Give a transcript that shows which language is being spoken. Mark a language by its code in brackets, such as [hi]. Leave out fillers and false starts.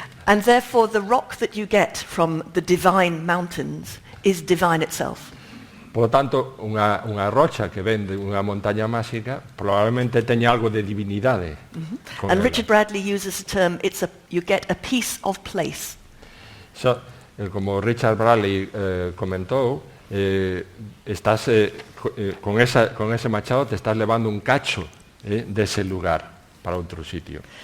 [en] And therefore the rock that you get from the divine mountains is divine itself. [es] Por lo tanto, [gl] unha rocha que ven de unha montaña máxica probablemente teña algo de divinidade. [en] And Richard Bradley uses the term, you get a piece of place. [gl] Como Richard Bradley comentou, estás con ese machado te estás levando un cacho dese lugar para outro sitio.